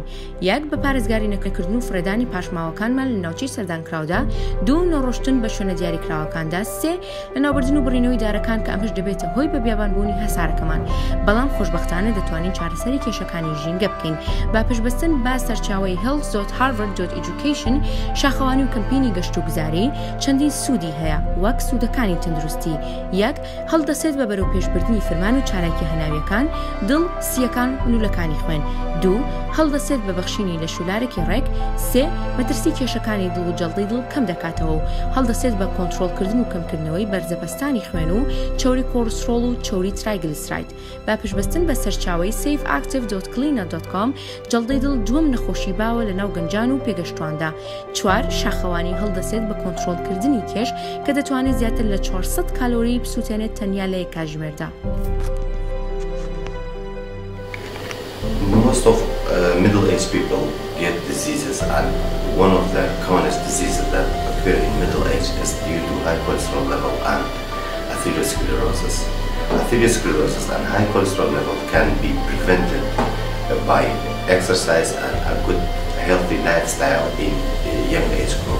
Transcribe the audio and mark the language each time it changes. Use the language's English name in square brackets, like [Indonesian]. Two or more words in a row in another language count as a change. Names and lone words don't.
[Central Kurdish] یەک بە پارێزگاری نەکەکردن و فرێدانی پاشماوەکانمان لە ناوچەی سەردانکراودا، دوو نەڕۆشتن بە شوێنە دیاریکراوەکاندا، سێ لە ناوبردن و بڕینەوەی دارەکان کە ئەمەش دەبێتە هۆی بە بیابانبوونی هەسارەکەمان. بەڵام خۆشبەختانە دەتوانین چارەسەری کێشەکانی ژینگە بکەین با پشتبەستن با سەرچاوەی health.harvard.education شاخەوانی و کەمپینی گەشت و گوزاری چەندین سوودی هەیە وەک سوودەکانی تەندروستی. یەک هەڵدەسێت بە بەرەو پێشبردننی فرمان و چالاکی هەناویەکان، دڵ سیەکان و نولەکانی خوێن. دوو هەڵدەسێت بە بەخشینی لە شولارێکی ڕێک. سێ مەترسی کێشەکانی دڵ و جەڵدەی دڵ کەم دەکاتەوە و هەڵدەسێت بە کۆنتڕۆڵکردن و کەمکردنەوەی بەرزەپەستانی خوێن و چۆری کۆڵسترۆڵ و چۆری ترایگلیسراید. با پشتبەستن بە سەرچاوەی safeactive.clina.com جەڵدەی دڵ دووەم نەخۆشی باوە لە ناو گەنجان و پێگەشتواندا. چوار شاخەوانی هەڵدەسێت بە کۆنتڕۆڵکردنی کێش کە دەتوانێت زیاتر لە 400 کالۆری بسووتێنێت تەنیا لە یەک کاتژمێردا. [English] Most of middle-aged people get diseases, and one of the commonest diseases that occur in middle age is due to high cholesterol level and atherosclerosis. Atherosclerosis and high cholesterol level can be prevented by exercise and a good healthy lifestyle in a young age group.